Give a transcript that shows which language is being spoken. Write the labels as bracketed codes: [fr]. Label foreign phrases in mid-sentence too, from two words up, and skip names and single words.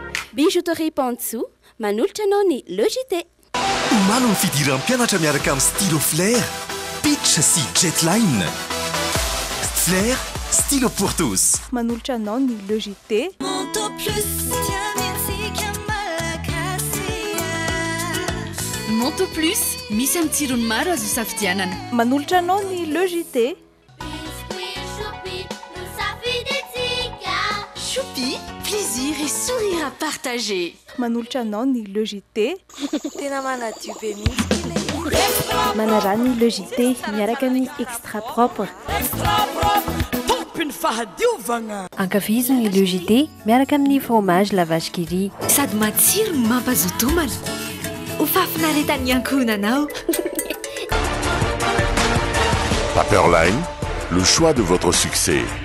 [mg] Bijouterie Pantsu, manolotra anao ny Logité. Omaly ny fidiram-pianatra miaraka amin'ny stylo Flair, Pitch sy Jetline. [fr] Flair, stylo pour tous. [mg] Manolotra anao ny Logité. Monto Plus, misy amin'ny tsirony maro azo safidianana. Manolotra anao ny Logité. [fr] Choupi, plaisir et sourire à partager. [mg] Manolotra anao ny Logité. Tena manadio be mihitsy. Manara ny Logité miaraka amin'ny [fr] extra propre. [mg] Tompiny fahadiovana. Ankafizo ny Logité miaraka amin'ny fromage la vache qui rit. Sady matsiro no mampazotomana. Ho fafinaretany ankohonanao. [fr] Paperline, le choix de votre succès.